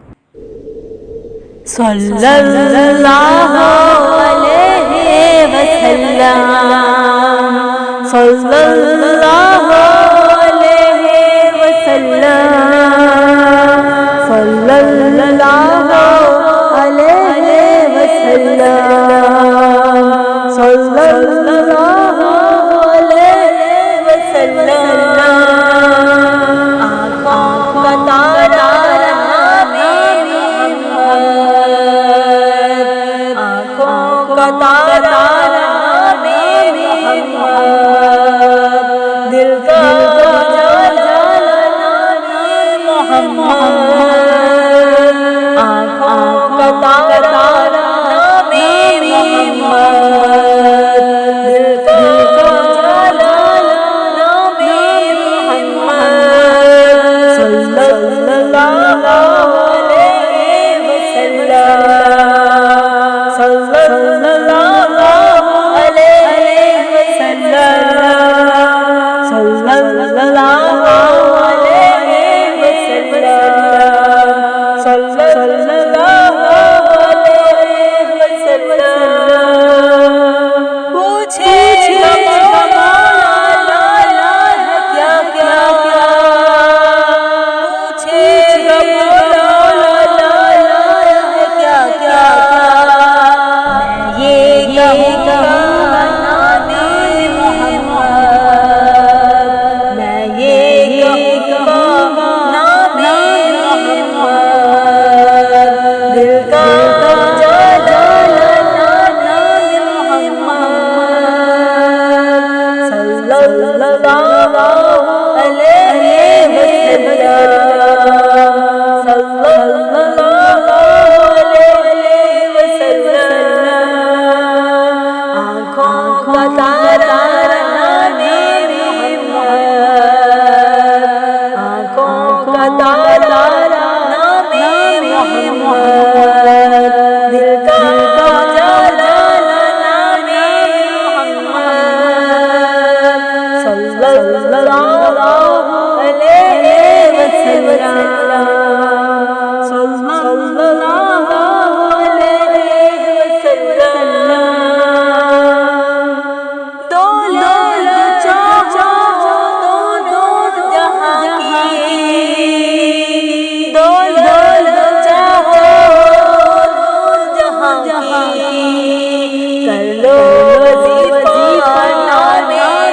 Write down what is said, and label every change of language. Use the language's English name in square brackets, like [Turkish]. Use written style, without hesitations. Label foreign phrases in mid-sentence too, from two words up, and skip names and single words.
[Arabic] صلى الله عليه وسلم، صلى الله عليه وسلم، صلى الله عليه وسلم، صلى الله عليه وسلم. [Hindi] आँखों का तारा तारा दिल का उजाला मोहम्मद, आँखों का तारा मोहम्मद, दिल का उजाला मोहम्मद, [Arabic] صلى الله عليه وسلم، صلى الله عليه وسلم، صلى الله عليه وسلم، صلى الله عليه وسلم. [Hindi] पूछेगा मौला है क्या क्या, पूछेगा मौला है क्या क्या, ये कहूँगा नामे मोहम्मद, मैं ये कहूँगा नामे मोहम्मद, दिल का उजाला नामे मोहम्मद, [Arabic] صلى الله عليه وسلم، صلى الله عليه وسلم. [Hindi] आँखों का तारा नामे मोहम्मद, आँखों का तारा नामे मोहम्मद, दिल का उजाला नामे मोहम्मद, [Arabic] صلى الله عليه وسلم، صلى الله عليه وسلم. [Hindi] दौलत चाहो दोनों जहां की, दौलत चाहो दोनों जहां की, कर लो वजीफा नामे